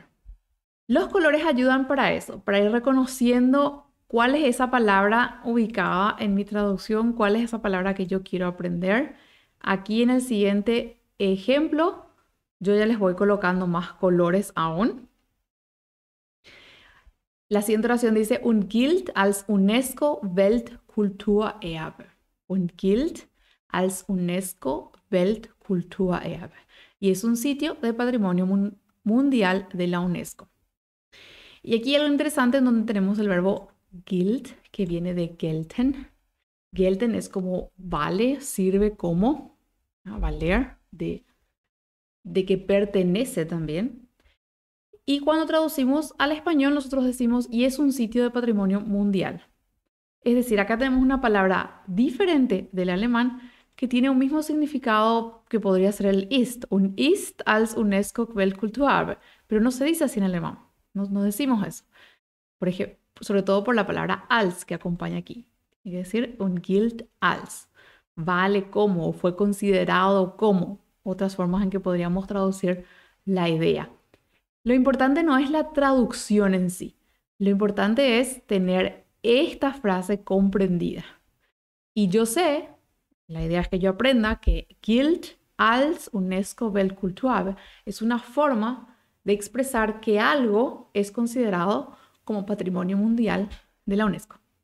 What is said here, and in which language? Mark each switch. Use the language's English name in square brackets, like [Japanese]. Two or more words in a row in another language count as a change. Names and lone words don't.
[Spanish] Los colores ayudan para eso, para ir reconociendo cuál es esa palabra ubicada en mi traducción, cuál es esa palabra que yo quiero aprender. Aquí en el siguiente ejemplo, yo ya les voy colocando más colores aún. La siguiente oración dice, [German] und gilt als UNESCO Weltkulturerbe. Und gilt als UNESCO Weltkulturerbe. [Spanish] Y es un sitio de patrimonio mundial de la UNESCO. Y aquí hay algo interesante en donde tenemos el verbo gilt, que viene de gelten. Gelten es como vale, sirve como, valer, de que pertenece también. Y cuando traducimos al español, nosotros decimos, y es un sitio de patrimonio mundial. Es decir, acá tenemos una palabra diferente del alemán que tiene un mismo significado que podría ser el ist, [German] un ist als UNESCO Weltkulturerbe, [Spanish] pero no se dice así en alemán, no decimos eso. Por ejemplo, sobre todo por la palabra als que acompaña aquí. Es decir, [German] un gilt als, [Spanish] vale como, fue considerado como, otras formas en que podríamos traducir la idea. Lo importante no es la traducción en sí, lo importante es tener esta frase comprendida. Y yo sé, la idea es que yo aprenda que [German] gilt als UNESCO Weltkulturerbe [Spanish] es una forma de expresar que algo es considerado como patrimonio mundial de la UNESCO.